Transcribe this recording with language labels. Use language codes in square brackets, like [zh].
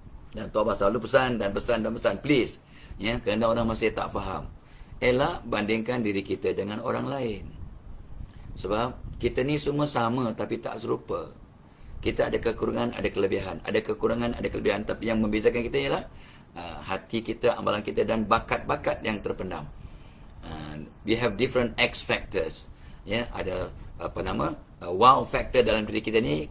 [ms] Dan Tok Abah selalu pesan dan pesan dan pesan, please, ya, kerana orang masih tak faham, elak bandingkan diri kita dengan orang lain. Sebab kita ni semua sama tapi tak serupa. Kita ada kekurangan, ada kelebihan. Ada kekurangan, ada kelebihan. Tapi yang membezakan kita ialah hati kita, amalan kita dan bakat-bakat yang terpendam. [en] We have different X factors. [ms] Ya, ada wow factor dalam diri kita ni.